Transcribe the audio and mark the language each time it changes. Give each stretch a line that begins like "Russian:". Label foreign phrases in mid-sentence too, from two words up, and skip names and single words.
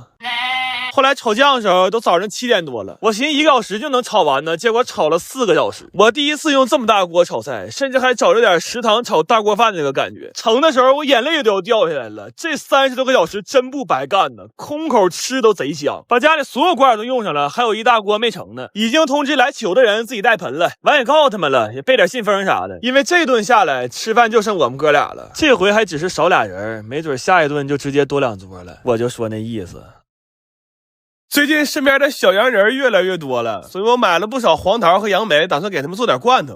Chinese: 後來炒醬的時候都早上7點多了，我尋思1個小時就能炒完呢，結果炒了4個小時。我第一次用這麼大鍋炒菜，甚至還找着點食堂炒大鍋飯那個感覺。盛的時候我眼淚都要掉下來了，這30多個小時真不白幹呢，空口吃都賊香。把家裡所有罐都用上了，還有一大鍋沒盛呢。已經通知來求的人自己帶盆了，完也告訴他們了，也備點信封啥的。因為這頓下來吃飯就剩我們哥倆了，這回還只是少倆人，沒準下一頓就直接多2桌了。我就說那意思。最近身邊的小洋人越來越多了，所以我買了不少黃桃和楊梅，打算給他們做點罐頭。